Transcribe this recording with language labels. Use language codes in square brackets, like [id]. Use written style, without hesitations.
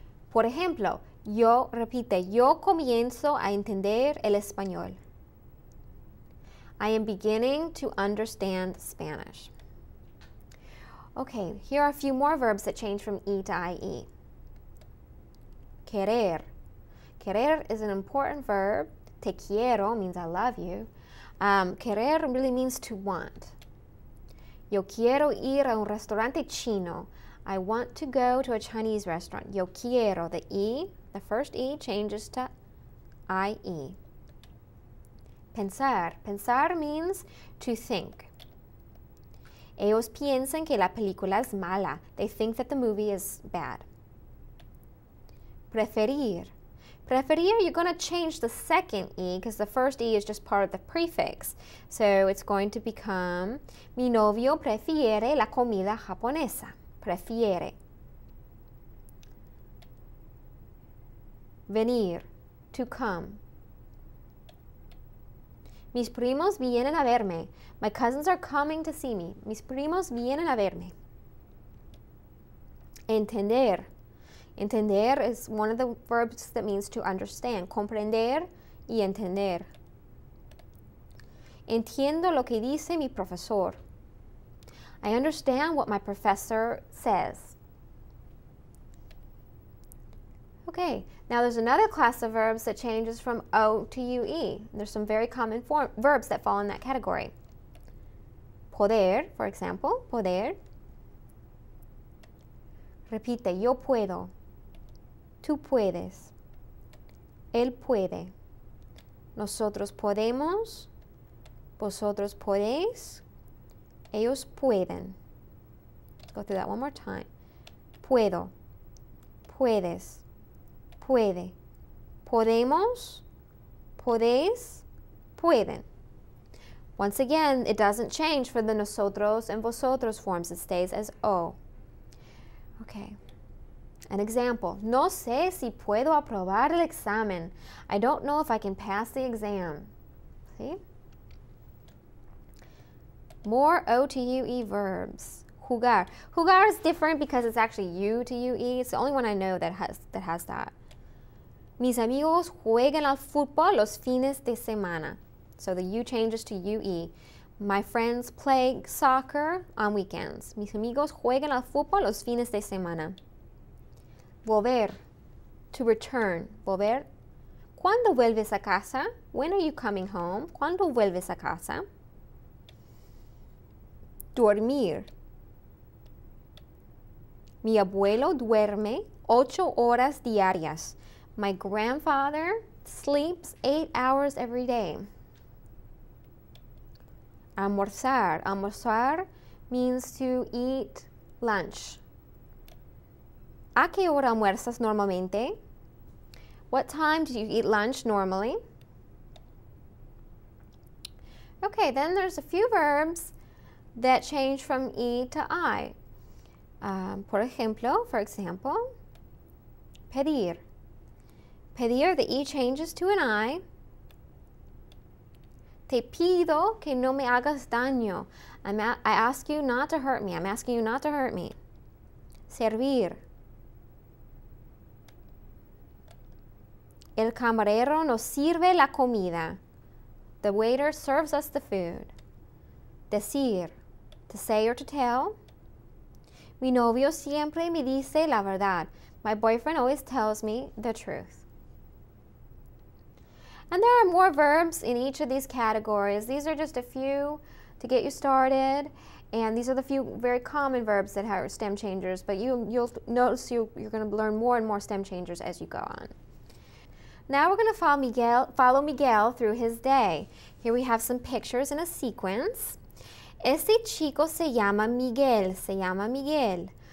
[es] Por ejemplo, repite, yo comienzo a entender el español. [en] I am beginning to understand Spanish. Okay, here are a few more verbs that change from E to IE. Querer. Querer is an important verb. [es] Te quiero [en] means I love you. Querer really means to want. [es] Yo quiero ir a un restaurante chino. [en] I want to go to a Chinese restaurant. [es] Yo quiero. [en] The E, the first E changes to IE. Pensar. Pensar means to think. [es] Ellos piensan que la película es mala. [en] They think that the movie is bad. Preferir. Preferir, you're going to change the second E because the first E is just part of the prefix. So it's going to become, [es] mi novio prefiere la comida japonesa. Prefiere. [en] Venir. To come. [es] Mis primos vienen a verme. [en] My cousins are coming to see me. [es] Mis primos vienen a verme. [en] Entender. Entender is one of the verbs that means to understand. [es] Comprender y entender. Entiendo lo que dice mi profesor. [en] I understand what my professor says. Okay, now there's another class of verbs that changes from O to UE. There's some very common verbs that fall in that category. Poder, for example, poder. [es] Repite, yo puedo. Tú puedes. Él puede. Nosotros podemos. Vosotros podéis. Ellos pueden. [en] Let's go through that one more time. [es] Puedo. Puedes. Puede. Podemos. Podéis. Pueden. [en] Once again, it doesn't change for the nosotros and vosotros forms. It stays as O. Okay. An example. [es] No sé si puedo aprobar el examen. [en] I don't know if I can pass the exam. See? More O to UE verbs. Jugar. Jugar is different because it's actually U to UE. It's the only one I know that has that. [es] Mis amigos juegan al fútbol los fines de semana. [en] So the U changes to UE. My friends play soccer on weekends. [es] Mis amigos juegan al fútbol los fines de semana. Volver. [en] To return. [es] Volver. ¿Cuándo vuelves a casa? [en] When are you coming home? [es] ¿Cuándo vuelves a casa? Dormir. Mi abuelo duerme 8 horas diarias. [en] My grandfather sleeps 8 hours every day. Almorzar. Almorzar means to eat lunch. [es] ¿A qué hora almuerzas normalmente? [en] What time do you eat lunch normally? Okay, then there's a few verbs that change from E to I. For example, pedir. Pedir, the E changes to an I. [es] Te pido que no me hagas daño. [en] I ask you not to hurt me. I'm asking you not to hurt me. Servir. [es] El camarero nos sirve la comida. [en] The waiter serves us the food. [es] Decir. [en] To say or to tell. [es] Mi novio siempre me dice la verdad. [en] My boyfriend always tells me the truth. And there are more verbs in each of these categories. These are just a few to get you started. And these are the few very common verbs that have stem changers, but you'll notice you're going to learn more and more stem changers as you go on. Now we're going to follow Miguel through his day. Here we have some pictures in a sequence. [es] Este chico se llama Miguel, se llama Miguel.